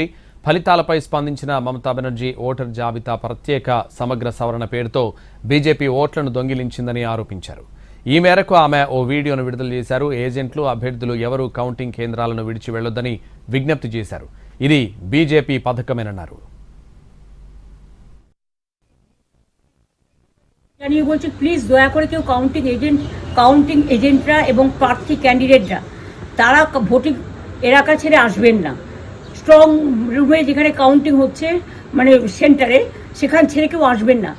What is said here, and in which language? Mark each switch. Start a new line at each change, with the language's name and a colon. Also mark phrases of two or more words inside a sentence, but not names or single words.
Telugu: ఫలితాలపై స్పందించిన మమతా బెనర్జీ ఓటర్ జాబితా ప్రత్యేక సమగ్ర సవరణ పేరుతో బీజేపీ ఓట్లను దొంగిలించిందని ఆరోపించారు. ఈ మేరకు ఆమె ఓ వీడియోను విడుదల చేశారు. ఏజెంట్లు, అభ్యర్థులు ఎవరూ కౌంటింగ్ కేంద్రాలను విడిచి వెళ్లొద్దని విజ్ఞప్తి చేశారు. ఇది బీజేపీ పథకమేనన్నారు.
Bangla: জানিয়ে বলছি প্লিজ দয়া করে কেউ
English: counting agents
Bangla: এবং প্রার্থী ক্যান্ডিডেটরা তারা ভোটিং এলাকা ছেড়ে আসবেন না।
English: strong room
Bangla: যেখানে কাউন্টিং হচ্ছে মানে সেন্টারে সেখান ছেড়ে কেউ আসবেন না।